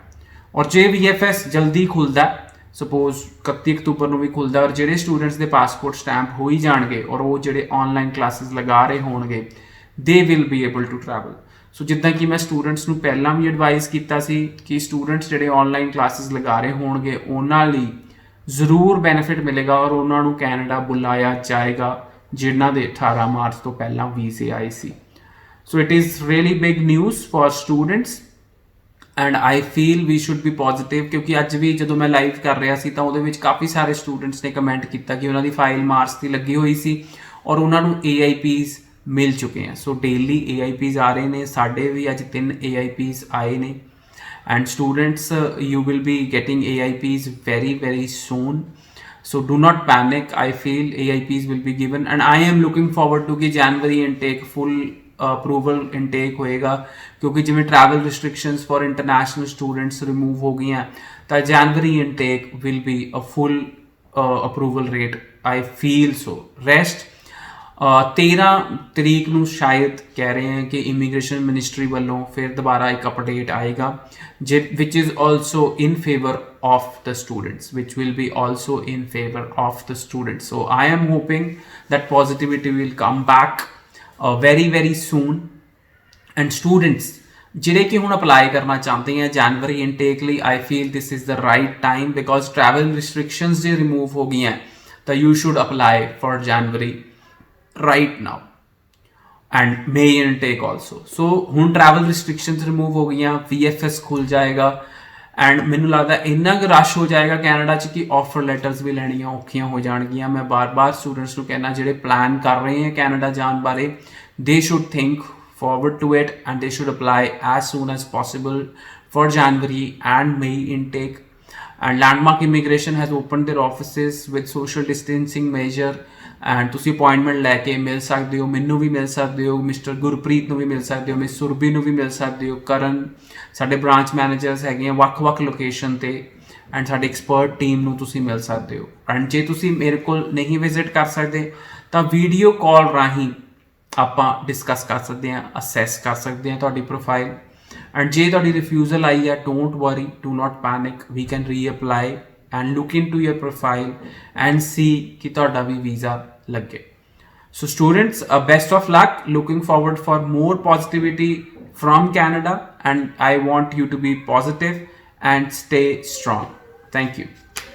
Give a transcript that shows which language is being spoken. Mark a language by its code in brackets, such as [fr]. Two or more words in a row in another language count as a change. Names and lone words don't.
[pa] ਔਰ ਜੇ VFS ਜਲਦੀ ਖੁੱਲ੍ਹਦਾ, ਸਪੋਜ਼ 31 ਅਕਤੂਬਰ ਨੂੰ ਵੀ ਖੁੱਲ੍ਹਦਾ, ਔਰ ਜਿਹੜੇ ਸਟੂਡੈਂਟਸ ਦੇ ਪਾਸਪੋਰਟ ਸਟੈਂਪ ਹੋ ਹੀ ਜਾਣਗੇ ਔਰ ਉਹ ਜਿਹੜੇ ਆਨਲਾਈਨ ਕਲਾਸਿਸ ਲਗਾ ਰਹੇ ਹੋਣਗੇ, [en] they will be able to travel. [pa] ਸੋ ਜਿੱਦਾਂ ਕਿ ਮੈਂ ਸਟੂਡੈਂਟਸ ਨੂੰ ਪਹਿਲਾਂ ਵੀ ਐਡਵਾਈਸ ਕੀਤਾ ਸੀ ਕਿ ਸਟੂਡੈਂਟਸ ਜਿਹੜੇ ਆਨਲਾਈਨ ਕਲਾਸਿਸ ਲਗਾ ਰਹੇ ਹੋਣਗੇ ਉਹਨਾਂ ਲਈ ਜ਼ਰੂਰ ਬੈਨੀਫਿਟ ਮਿਲੇਗਾ ਔਰ ਉਹਨਾਂ ਨੂੰ ਕੈਨੇਡਾ ਬੁਲਾਇਆ ਜਾਏਗਾ ਜਿਨ੍ਹਾਂ ਦੇ 18 ਮਾਰਚ ਤੋਂ ਪਹਿਲਾਂ ਵੀਜ਼ੇ ਆਏ ਸੀ। [en] So it is really big news for students and I feel we should be positive, [pa] ਕਿਉਂਕਿ ਅੱਜ ਵੀ ਜਦੋਂ ਮੈਂ ਲਾਈਵ ਕਰ ਰਿਹਾ ਸੀ ਤਾਂ ਉਹਦੇ ਵਿੱਚ ਕਾਫੀ ਸਾਰੇ ਸਟੂਡੈਂਟਸ ਨੇ ਕਮੈਂਟ ਕੀਤਾ ਕਿ ਉਹਨਾਂ ਦੀ ਫਾਈਲ ਮਾਰਚ ਦੀ ਲੱਗੀ ਹੋਈ ਸੀ ਔਰ ਉਹਨਾਂ ਨੂੰ AIPs ਮਿਲ ਚੁੱਕੇ ਆ। ਸੋ ਡੇਲੀ AIPs ਆ ਰਹੇ ਨੇ, ਸਾਡੇ ਵੀ ਅੱਜ 3 AIPs ਆਏ ਨੇ ਐਂਡ ਸਟੂਡੈਂਟਸ [en] you will be getting AIPs very soon। So do not panic, I feel AIPs will be given and I am looking forward to [pa] कि [en] January intake full [pa] ਅਪਰੂਵਲ ਇਨਟੇਕ ਹੋਏਗਾ, ਕਿਉਂਕਿ ਜਿਵੇਂ [en] travel restrictions for international students [pa] ਰਿਮੂਵ ਹੋ ਗਈਆਂ ਤਾਂ ਜਨਵਰੀ ਇਨਟੇਕ [en] will be a full approval rate. I feel so rest [pa] 13 ਤਰੀਕ ਨੂੰ ਸ਼ਾਇਦ ਕਹਿ ਰਹੇ हैं ਕਿ ਇਮੀਗ੍ਰੇਸ਼ਨ ਮਿਨਿਸਟਰੀ ਵੱਲੋਂ ਫਿਰ ਦੁਬਾਰਾ ਇੱਕ ਅਪਡੇਟ ਆਏਗਾ [en] which is also in favor of the students, which will be also in favor of the students. So I am hoping that positivity will come back very very soon. And students [pa] ਜਿਹੜੇ ਕਿ ਹੁਣ ਅਪਲਾਈ ਕਰਨਾ ਚਾਹੁੰਦੇ ਆ ਜਨਵਰੀ ਇਨਟੇਕ ਲਈ, [en] I feel this is the right time because travel restrictions [pa] ਜੇ ਰਿਮੂਵ ਹੋ ਗਈਆਂ ਤਾਂ [en] you should apply for January right now and May intake also. [pa] So ਹੁਣ [en] travel restrictions remove [pa] ਹੋ ਗਈਆਂ, VFS ਖੁੱਲ ਜਾਏਗਾ ਐਂਡ ਮੈਨੂੰ ਲੱਗਦਾ ਇੰਨਾ ਕੁ ਰਸ਼ ਹੋ ਜਾਏਗਾ ਕੈਨੇਡਾ 'ਚ ਕਿ ਆਫਰ ਲੈਟਰਸ ਵੀ ਲੈਣੀਆਂ ਔਖੀਆਂ ਹੋ ਜਾਣਗੀਆਂ। ਮੈਂ ਬਾਰ-ਬਾਰ ਸਟੂਡੈਂਟਸ ਨੂੰ ਕਹਿਣਾ ਜਿਹੜੇ ਪਲਾਨ ਕਰ ਰਹੇ ਹੈ ਕੈਨੇਡਾ ਜਾਣ ਬਾਰੇ, [en] they should think forward to it and they should apply as soon as possible for January and May intake. And Landmark Immigration has opened their offices with social distancing measure and [pa] ਤੁਸੀਂ ਅਪਾਇੰਟਮੈਂਟ ਲੈ ਕੇ ਮਿਲ ਸਕਦੇ ਹੋ, ਮੈਨੂੰ ਵੀ ਮਿਲ ਸਕਦੇ ਹੋ, ਮਿਸਟਰ ਗੁਰਪ੍ਰੀਤ ਨੂੰ ਵੀ ਮਿਲ ਸਕਦੇ ਹੋ, ਮਿਸ ਸੁਰਭੀ ਨੂੰ ਵੀ ਮਿਲ ਸਕਦੇ ਹੋ, ਕਰਨ ਸਾਡੇ ਬ੍ਰਾਂਚ ਮੈਨੇਜਰਸ ਹੈਗੇ ਆ ਵੱਖ-ਵੱਖ ਲੋਕੇਸ਼ਨ ਤੇ ਐਂਡ ਸਾਡੇ ਐਕਸਪਰਟ ਟੀਮ ਨੂੰ ਤੁਸੀਂ ਮਿਲ ਸਕਦੇ ਹੋ। ਐਂਡ ਜੇ ਤੁਸੀਂ ਮੇਰੇ ਕੋਲ ਨਹੀਂ ਵਿਜ਼ਿਟ ਕਰ ਸਕਦੇ ਤਾਂ ਵੀਡੀਓ ਕਾਲ ਰਾਹੀਂ ਆਪਾਂ ਡਿਸਕਸ ਕਰ ਸਕਦੇ ਹਾਂ, ਅਸੈਸ ਕਰ ਸਕਦੇ ਹਾਂ ਤੁਹਾਡੀ ਪ੍ਰੋਫਾਈਲ। ਐਂਡ ਜੇ ਤੁਹਾਡੀ ਰਿਫਿਊਜ਼ਲ ਆਈ ਹੈ, [en] don't worry, do not panic, we can reapply and look into your profile and see [pa] कि ਤੁਹਾਡਾ ਵੀ ਵੀਜ਼ਾ ਲੱਗੇ। [en] So students, best of luck, looking forward for more positivity from Canada and I want you to be positive and stay strong. Thank you.